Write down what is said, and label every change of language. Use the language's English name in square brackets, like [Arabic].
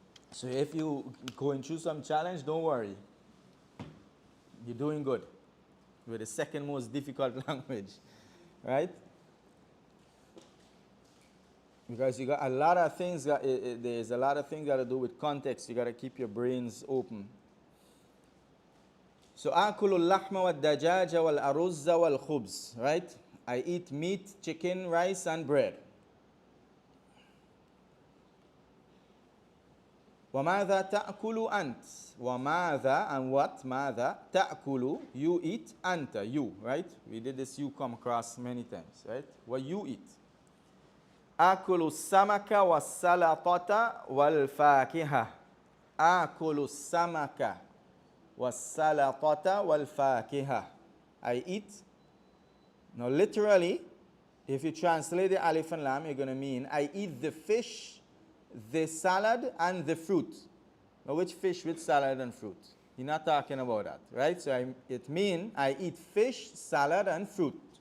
[English] So if you going through some challenge, don't worry. You're doing good. You're the second most difficult language, right? Because you got a lot of things, there's a lot of things got to do with context. You got to keep your brains open. [Arabic] So, آكل اللحم والدجاج والأرز والخبز, [English] right? I eat meat, chicken, rice, and bread. [Arabic] وماذا تأكل أنت? وماذا [English] and what? [Arabic] ماذا تأكل? [English] You eat. [Arabic] أنت, [English] you, right? We did this you come across many times, right? What you eat. [Arabic] آكل السمك والسلطة والفاكهة. آكل السمك والسلطة والفاكهة. [English] I eat. Now literally, if you translate the alif and lam, you're going to mean I eat the fish, the salad, and the fruit. Now which fish, which salad, and fruit? You're not talking about that, right? So it means I eat fish, salad, and fruit.